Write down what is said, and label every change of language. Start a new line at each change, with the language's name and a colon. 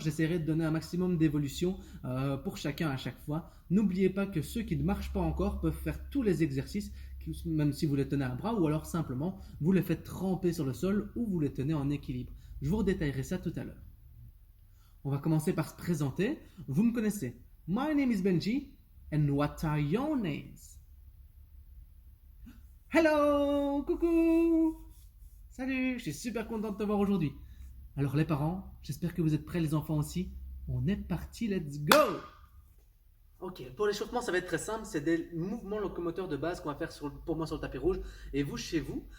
French: J'essaierai de donner un maximum d'évolution pour chacun à chaque fois. N'oubliez pas que ceux qui ne marchent pas encore peuvent faire tous les exercices, même si vous les tenez à bras ou alors simplement vous les faites tremper sur le sol ou vous les tenez en équilibre. Je vous redétaillerai ça tout à l'heure. On va commencer par se présenter. Vous me connaissez.
English: My name is Benji and what are your names? Hello, coucou!
French: Salut, je suis super content de te voir aujourd'hui. Alors les parents, j'espère que vous êtes prêts, les enfants aussi. On est parti,
English: let's go!
French: Ok, pour l'échauffement, ça va être très simple. C'est des mouvements locomoteurs de base qu'on va faire pour moi sur le tapis rouge et vous chez vous.